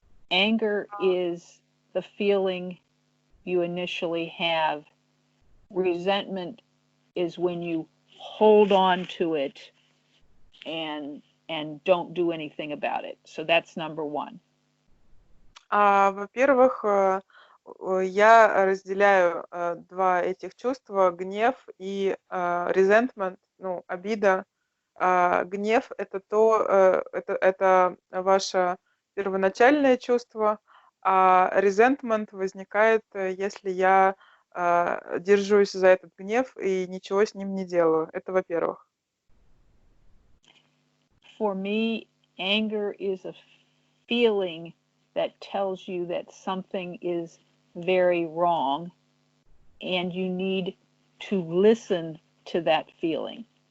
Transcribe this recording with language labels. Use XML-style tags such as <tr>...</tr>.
<en>Anger is the feeling you initially have. Resentment is when you hold on to it and don't do anything about it. So that's number one.</en> <ru>Во-первых, я разделяю два этих чувства, гнев и resentment, ну, обида. Гнев — это это ваше первоначальное чувство, а resentment возникает, если я держусь за этот гнев и ничего с ним не делаю. Это во-первых.</ru> <en>For me, anger is a feeling that tells you that something is very wrong, and you need to listen to that feeling.</en>